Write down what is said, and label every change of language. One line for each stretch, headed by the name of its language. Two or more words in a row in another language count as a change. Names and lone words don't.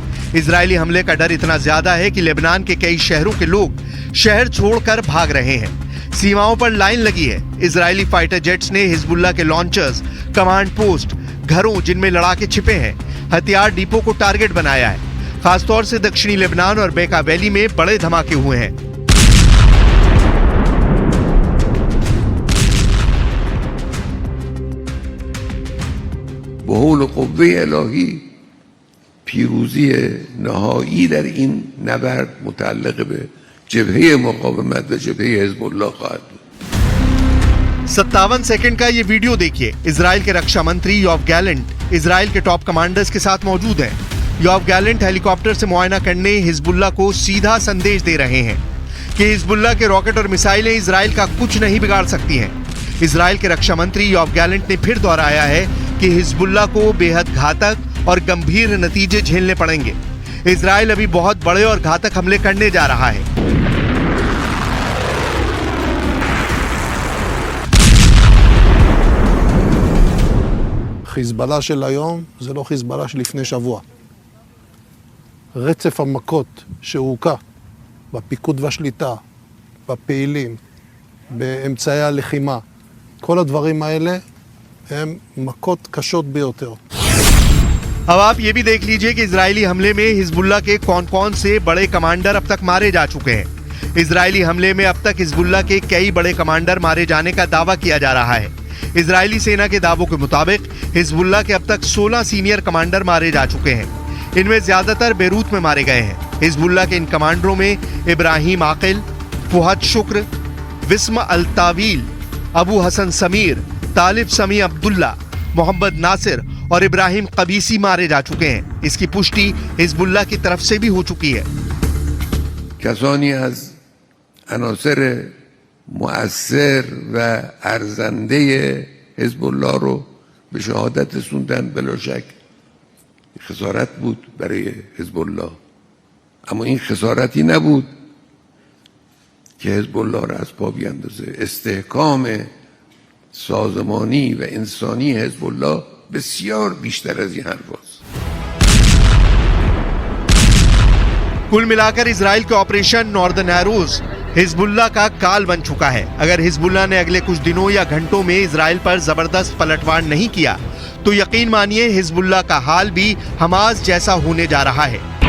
Hindi: इजरायली हमले का डर इतना ज्यादा है कि लेबनान के कई शहरों के लोग शहर छोड़कर भाग रहे हैं। सीमाओं पर लाइन लगी है। इजरायली
English: fighter jets
Hindi: ने हिजबुल्लाह के लॉन्चर्स,
English: command post,
Hindi: घरों जिनमें लड़ाके छिपे हैं, हथियार डिपो को टारगेट बनाया है। खासतौर से दक्षिणी लेबनान और बेका वैली में बड़े धमाके हुए हैं।
Persian: بحول قوه الهی پیروزی نهایی در این نبرد متعلق به جبهه مقاومت و جبهه حزب الله خواهد بود.
Hindi: 57 सेकंड का ये वीडियो देखिए। इजराइल के रक्षा मंत्री योव गैलेंट इजराइल के टॉप कमांडर्स के साथ मौजूद हैं। योव गैलेंट हेलीकॉप्टर से मुआयना करने हिजबुल्लाह को सीधा संदेश दे रहे हैं कि हिजबुल्लाह के रॉकेट और मिसाइलें इजराइल का कुछ नहीं बिगाड़ सकती हैं। इजराइल के रक्षा मंत्री योव गैलेंट ने फिर दोहराया है कि हिजबुल्लाह को बेहद घातक और गंभीर नतीजे झेलने पड़ेंगे। इजराइल अभी बहुत बड़े और घातक हमले करने जा रहा है।
Hebrew: חיזבאללה של היום זה לא חיזבאללה של לפני שבוע. רצף המכות שהוקע בפיקוד והשליטה, בפעילים, באמצעי הלחימה, כל הדברים האלה הם מכות קשות ביותר.
Hindi: अब आप ये भी देख लीजिए कि इजरायली हमले में हिजबुल्लाह के कौन कौन से बड़े कमांडर अब तक मारे जा चुके हैं। इजरायली हमले में अब तक हिजबुल्लाह के कई बड़े कमांडर मारे जाने का दावा किया जा रहा है। इजरायली सेना के दावों के मुताबिक हिजबुल्लाह के अब तक 16
English: senior commander
Hindi: मारे जा चुके हैं। इनमें ज्यादातर बेरूत में मारे गए हैं। हिजबुल्लाह के इन कमांडरों में इब्राहिम आकिल, फुहद शुक्र, विस्म अल तावील, अबू हसन समीर, तालिब समी अब्दुल्ला, मोहम्मद नासिर और इब्राहिम कबीसी मारे जा चुके हैं। इसकी पुष्टि हिजबुल्लाह की तरफ से भी हो चुकी है।
Persian: کسانی از عناصر مؤثر و ارزنده حزب الله رو به شهادت رسوندن، بلا شک خسارت بود برای حزب الله، اما این خسارتی نبود که حزب الله را از پا بیاندازه. استحکام سازمانی و انسانی حزب الله بسیار بیشتر از این حرفاست.
Hindi: कुल मिलाकर इजराइल के ऑपरेशन नॉर्दर्न एरोज हिजबुल्लाह का काल बन चुका है। अगर हिजबुल्लाह ने अगले कुछ दिनों या घंटों में इजराइल पर जबरदस्त पलटवार नहीं किया तो यकीन मानिए हिजबुल्लाह का हाल भी हमास जैसा होने जा रहा है।